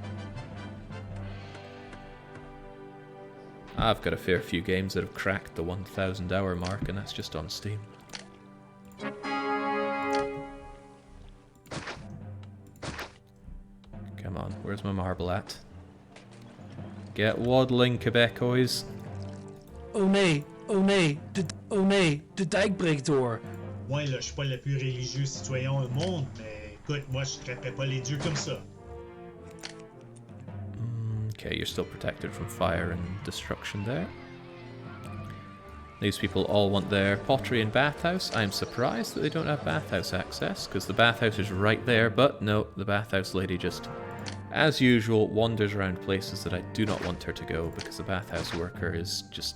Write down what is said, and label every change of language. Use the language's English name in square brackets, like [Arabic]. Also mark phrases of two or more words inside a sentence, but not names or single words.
[English] I've got a fair few games that have cracked the 1,000 hour mark, and that's just on Steam. Come on, where's my marble at? Get waddling, Quebecois. [Dutch] Oh nee, de dijk breekt door. [French] Ouais, là, je suis pas le plus religieux citoyen au monde, mais écoute, moi, je traiterais pas les dieux comme ça. [English] Okay, you're still protected from fire and destruction there. These people all want their pottery and bathhouse. I'm surprised that they don't have bathhouse access, because the bathhouse is right there, but no, the bathhouse lady just, as usual, wanders around places that I do not want her to go, because the bathhouse worker is just...